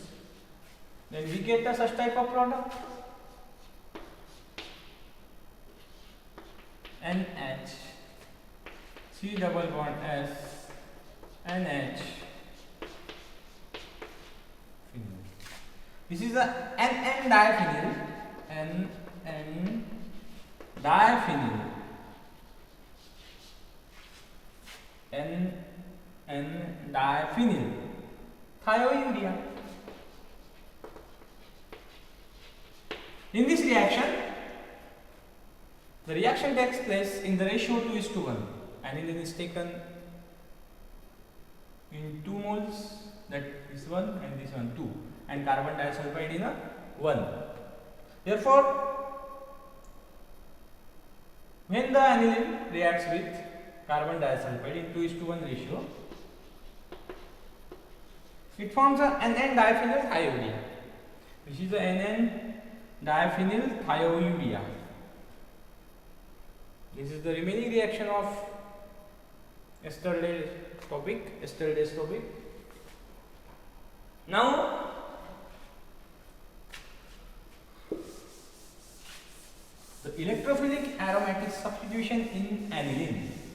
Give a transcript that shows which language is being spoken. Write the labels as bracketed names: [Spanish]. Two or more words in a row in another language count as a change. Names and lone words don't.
[English] Then we get a such type of product, NH, C double bond S, NH, phenyl. This is a NN diphenyl, NN diphenyl, NN diphenyl thiourea. In this reaction, the reaction takes place in the ratio 2:1. Aniline is taken in 2 moles, that is 1 and this one 2, and carbon disulfide in a 1. Therefore, when the aniline reacts with carbon disulfide in 2:1 ratio, it forms a NN diphenyl thiourea. This is the NN diphenyl thiourea. This is the remaining reaction of yesterday's topic. Now, the electrophilic aromatic substitution in aniline.